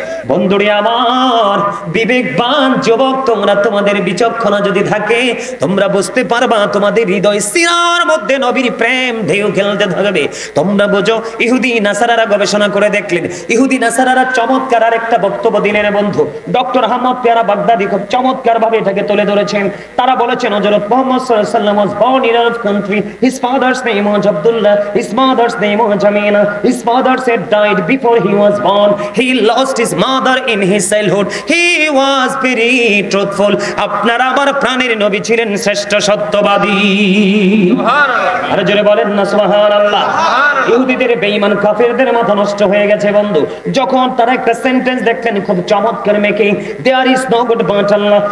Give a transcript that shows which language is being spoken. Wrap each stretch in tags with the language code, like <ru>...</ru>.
<bn>বন্ধুরে আমার, বিবেকবান যুবক তোমরা, তোমাদের বিচক্ষণা যদি থাকে তোমরা বুঝতে পারবা তোমাদের হৃদয় সিনার মধ্যে নবীর প্রেম ঢেউ খেলতে থাকবে। তোমরা বোঝো ইহুদি নাসারারা গবেষণা করে দেখলেন, ইহুদি নাসারারা চমৎকার আর একটা বক্তব্য দিলেন বন্ধু। ডক্টর আহমদ পেয়ারা বাগদাদি খুব চমৎকার ভাবে এটাকে তুলে ধরেছেন। তারা বলেছেন হযরত মুহাম্মদ সাল্লাল্লাহু আলাইহি ওয়াসাল্লাম</bn> <en>was born in Arab country. His father's name was Abdullah, his mother's name was Jamila. His father had died before he was born. He lost his mother in his childhood. He was very truthful.</en> <bn>আপনার আমার প্রাণের নবী ছিলেন শ্রেষ্ঠ সত্যবাদী। সুবহানাল্লাহ। আর জোরে বলেন না সুবহানাল্লাহ। ইহুদিদের বেঈমান কাফেরদের মাথা নষ্ট হয়ে গেছে বন্ধু, যখন তারা একটা সেন্টেন্স দেখলেন খুব চমৎকার making,</bn> <en>There is no god but Allah.</en>